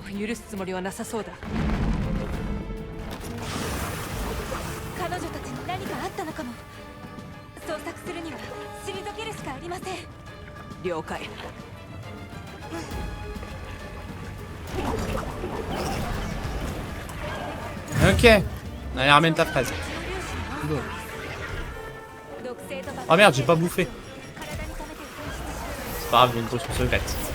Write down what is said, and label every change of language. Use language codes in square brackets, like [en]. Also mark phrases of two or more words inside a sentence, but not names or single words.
[ja] 許すつもりはなさそうだ。彼女たちに何かあったのかも。捜索するには退けるしかありません。了解。 [fr] Ok. Allez, ramène ta fraise. Oh merde, j'ai pas bouffé. C'est pas grave, j'ai une ressource secrète.